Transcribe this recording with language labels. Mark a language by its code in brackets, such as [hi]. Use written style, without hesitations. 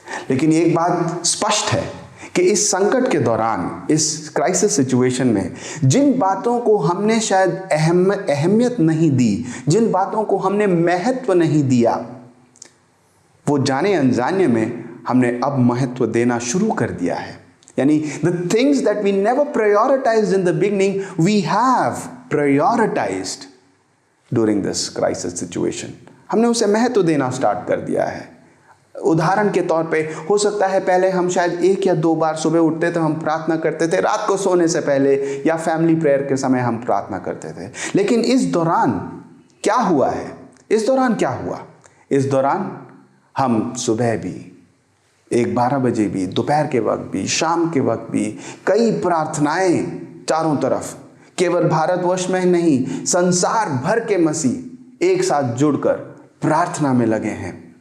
[hi] लेकिन एक बात स्पष्ट है कि इस संकट के दौरान, इस क्राइसिस सिचुएशन में, जिन बातों को हमने शायद अहमियत नहीं दी, जिन बातों को हमने महत्व नहीं दिया, वो जाने अनजाने में हमने अब महत्व देना शुरू कर दिया है। [en] यानी the things that we never prioritized in the beginning, we have prioritized during this crisis situation. [hi] हमने उसे महत्व देना स्टार्ट कर दिया है। उदाहरण के तौर पे हो सकता है पहले हम शायद 1 या 2 बार सुबह उठते थे, हम प्रार्थना करते थे, रात को सोने से पहले या फैमिली प्रेयर के समय हम प्रार्थना करते थे। लेकिन इस दौरान क्या हुआ है? इस दौरान हम सुबह भी 1-12 बजे भी, दोपहर के वक्त भी, शाम के वक्त भी कई प्रार्थनाएं चारों तरफ, केवल भारतवर्ष में नहीं, संसार भर के मसीह एक साथ जुड़कर प्रार्थना में लगे हैं।